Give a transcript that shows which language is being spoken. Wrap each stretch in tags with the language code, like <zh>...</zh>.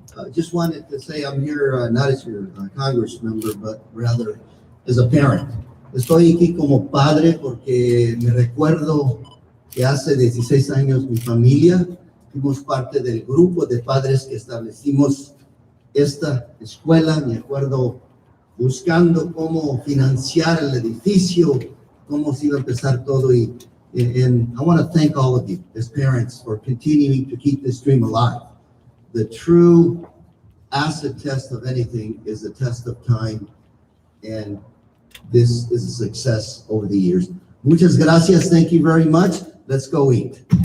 <en>Just wanted to say I'm here not as your Congress member, but rather as a parent.</en> <es>Estoy aquí como padre porque me recuerdo que hace 16 años mi familia fuimos parte del grupo de padres que establecimos esta escuela. Me acuerdo buscando cómo financiar el edificio, cómo se iba a empezar todo.</es> <en>And I want to thank all of you as parents for continuing to keep this dream alive. The true acid test of anything is the test of time, and this is a success over the years.</en> <es>Muchas gracias.</es> <en>Thank you very much. Let's go eat.</en>